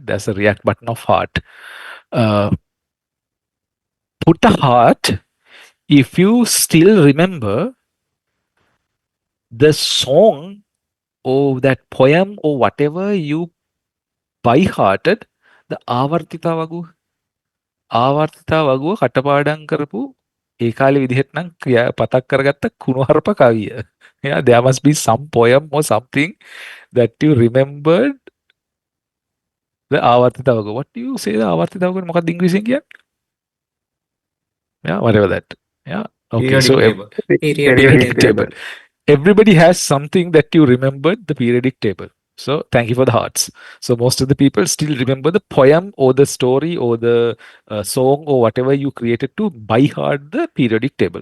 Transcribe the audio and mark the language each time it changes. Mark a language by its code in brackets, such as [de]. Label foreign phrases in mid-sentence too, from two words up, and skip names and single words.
[en] There's a react button of heart. Put a heart if you still remember the song or that poem or whatever you by hearted, the [si] ආවර්තිතා වගුව ආවර්තිතා වගුව කටපාඩම් කරපු ඒ කාලේ විදිහට නම් පතක් කරගත්ත කුණුහරුප කවිය. [en] Yeah, there must be some poem or something that you remembered the [si] ආවර්තිතා වගුව. [en] What do you say the [si] ආවර්තිතා වගුව මොකක්ද ඉංග්‍රීසියෙන් කියන්නේ? [en] Yeah, whatever that. Yeah. Okay, so periodic table. Everybody has something that you remembered the periodic table. So thank you for the hearts. So most of the people still remember the poem or the story or the song or whatever you created to by heart the periodic table.